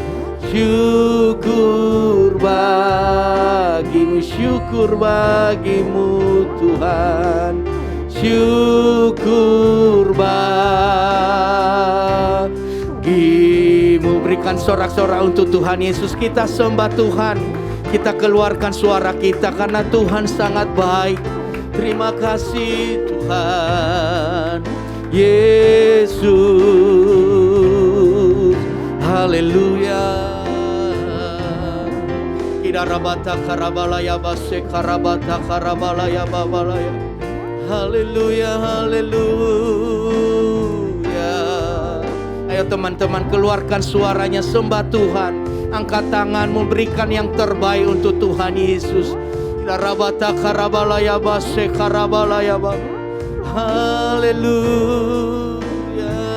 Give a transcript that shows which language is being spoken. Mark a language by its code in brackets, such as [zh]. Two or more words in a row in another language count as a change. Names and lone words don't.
[id] syukur bagimu, syukur bagimu Tuhan, syukur bagimu. Berikan sorak-sorak untuk Tuhan Yesus. Kita sembah Tuhan, kita keluarkan suara kita karena Tuhan sangat baik. Terima kasih Tuhan Yesus, haleluya. Idarabata karabalaya base karabata karabalaya babalaya, haleluya, haleluya. Ayo teman-teman, keluarkan suaranya, sembah Tuhan. Angkat tanganmu, berikan yang terbaik untuk Tuhan Yesus. Rabata karabalaya base karabalaya ba. Haleluya.